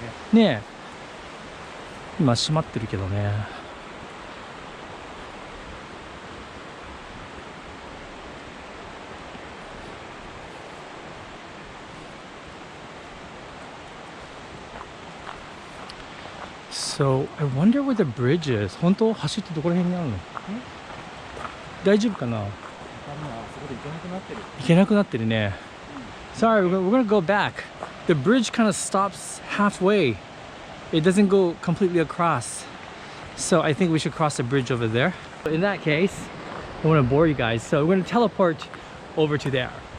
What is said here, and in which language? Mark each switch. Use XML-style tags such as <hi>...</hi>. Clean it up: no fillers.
<ja>ねえ。今閉まってるけどね。</ja> <en>So, I wonder where the bridge is.</en> <ja>本当走ってどこら辺にあるの？大丈夫かな？行けなくなってるね。</ja> <en>Sorry, we're gonna go back. The bridge kind of stops halfway. It doesn't go completely across. So I think we should cross the bridge over there. In that case, I don't want to bore you guys. So we're gonna teleport over to there.</en>